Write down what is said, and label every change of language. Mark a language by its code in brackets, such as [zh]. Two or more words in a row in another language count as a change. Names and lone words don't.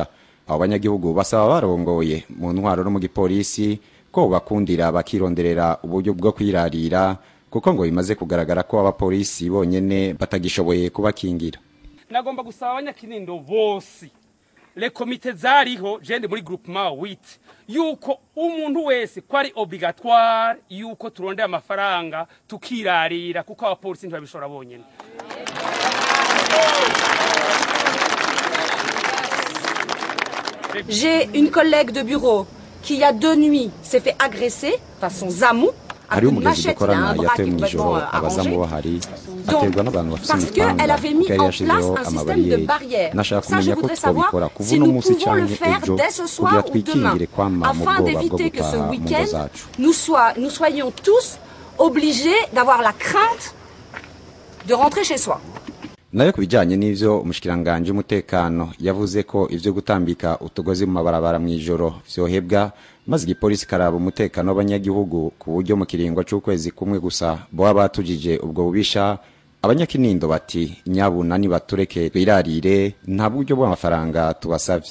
[rn] Abo banyagihugu basaba barongoye mu ntwaro no mu gipolisi ko bakundira bakironderera uburyo bwo kwirarira, kuko ngo bimaze kugaragara ko abapolisi bonyene batagishoboye kubakingira. Nagomba gusaba abanyakinindo bose le komite zariho jende muri groupement 8 yuko umuntu wese kwari obligatoire yuko turondera amafaranga tukirarira, kuko abapolisi ntibabishora bonyene. [fr] J'ai une collègue de bureau qui il y a 2 nuits s'est fait agresser par son zamou. [rn] Hari umugezi dukorana yatewe mu ijoro abazamu bahari aterwa n'abantu bafite imipanga [fr] elle avait mis en place un système de barrières. Ça, je voudrais savoir si nous pouvons le faire dès ce soir ou demain, afin d'éviter que ce week-end nous soyons tous obligés d'avoir la crainte de rentrer chez soi. [rn] Nayo kubijanye n'ivyo umushikiranganje umutekano yavuze ko ivyo gutambika utugozi mu mabarabara mu ijoro vyohebwa, maze igipolisi karaba umutekano w'abanyagihugu ku buryo mu kiringo c'ukwezi kumwe gusa bo batujije ubwo bubisha. Abanyakinindo bati nyabuna ni batureke twirarire, nta buryo bw'amafaranga tubasavye.